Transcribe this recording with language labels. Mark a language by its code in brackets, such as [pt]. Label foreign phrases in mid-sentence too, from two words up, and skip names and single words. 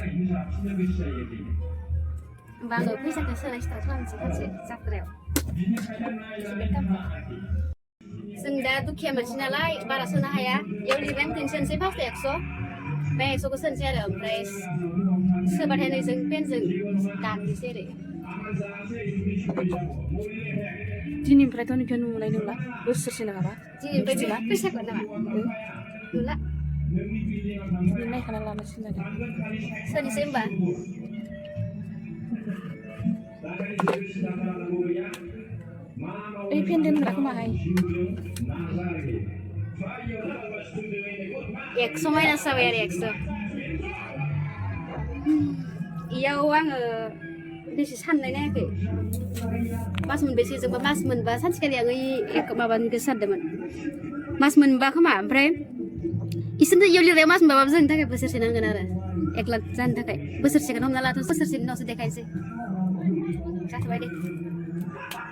[brx] होमबा आङो फैसाखौ सोनाय स्टार्ट खालामनोसै सानसे जात्रायाव जों दा दुखिया मानसि नालाय बारा सोनो हाया इयाव लिरनाय टेनसनसै फार्स्ट 100 बे 100खौ सोनोसै आरो ओमफ्राय सोबाथाय नै जों पेनजों दाननोसै आरो दिनैनिफ्रायथ' नोंखौ नुनाय नंला बोसोरसे नङाबा दिनैनिफ्राय फैसाखौ नामा नुला नायखाना लानोसै आरो सोनोसै होमबा independen gerak mahai. 100 माइनास जाबाय आरो 100 इयाव आङो बेसे साननाय नायाखै मास मोनबेसे जोंबा मास मोनबा सानसेखालि आङो माबानिखौ सानदोंमोन मास मोनबा खोमा ओमफ्राय इसोरनो इयाव लिरनायाव मास मोनबाबाबो जोंनि थाखाय बोसोरसे नांगोन आरो 1 लाख जानो थाखाय बोसोरसेखौनो हमना लाथ' बोसोरसेनि उनावसो देखायनोसै जाथ'बाय दे